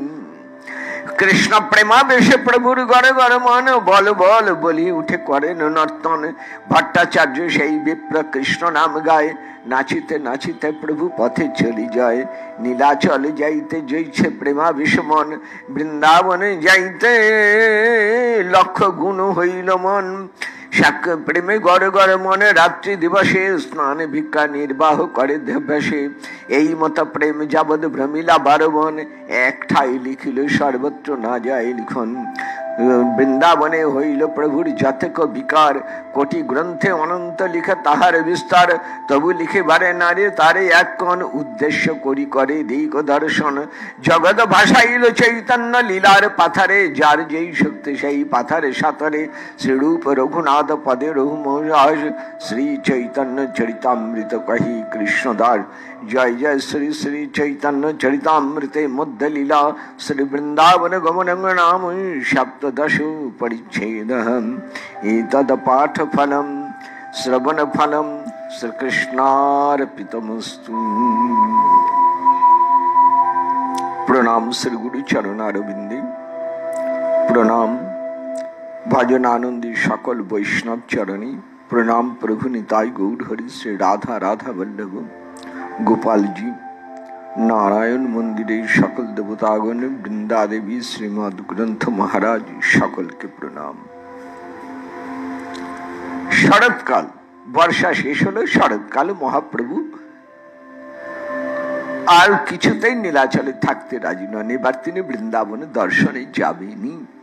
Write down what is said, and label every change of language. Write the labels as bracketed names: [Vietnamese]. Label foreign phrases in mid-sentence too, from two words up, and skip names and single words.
[Bangla] কৃষ্ণ প্রেমাবেশে প্রভুর গড়ে গড়ে মন বল বল বলি উঠে করে নর্তন ভট্টাচার্য সেই বিপ্র কৃষ্ণ নাম গায় নাচিতে নাচিতে প্রভু পথে চলি যায় নীলাচল যাইতে যৈছে প্রেমাবেশ মন বৃন্দাবন যাইতে লক্ষ গুণ হইল মন সাক্ষ্য প্রেমে গড়ে গড়ে মনে রাত্রি দিবসে স্নান ভিক্ষা নির্বাহ করে দেবসে এই মত প্রেম যাবদ ভ্রমিলা বারবন এক ঠাই লিখিল সর্বত্র না যায় লিখন বৃন্দাবনে হইল প্রভুর যথেক বিকার কোটি গ্রন্থে অনন্ত লিখে তাহার বিস্তার তবু লিখে বারে নারে তারে এক কোন উদ্দেশ্য করি করে দিক দর্শন জগৎ ভাষাইল চৈতন্য লীলার পাথারে যার যেই শক্তি সেই পাথারে সাঁতরে শ্রীরূপ রঘুনাথ পদে রঘুমহারাজ শ্রী চৈতন্য চরিতামৃত কহি কৃষ্ণদাস জয় জয় শ্রী শ্রী চৈতন্য চরিতামৃতে মধ্য লীলা শ্রী বৃন্দাবন গমন নাম সপ্তদশ পরিচ্ছেদ এতদ পাঠ ফলম শ্রবণ ফলম শ্রী কৃষ্ণার্পিতমস্তু। প্রণাম শ্রী গুরু চরণারবিন্দে প্রণাম ভজনানন্দী সকল বৈষ্ণব চরণী প্রণাম প্রভু নিতাই গৌর হরি শ্রী রাধা রাধা বল্লভ গোপাল জী নারায়ণ মন্দিরে সকল দেবতাগণ বৃন্দা দেবী শ্রীমদ গ্রন্থ মহারাজ সকল কে প্রণাম। শরৎকাল বর্ষা শেষ হলো শরৎকাল মহাপ্রভু আর কিছুতেই নীলাচলে থাকতে রাজি নন এবার তিনি বৃন্দাবনে দর্শনে যাবেনই।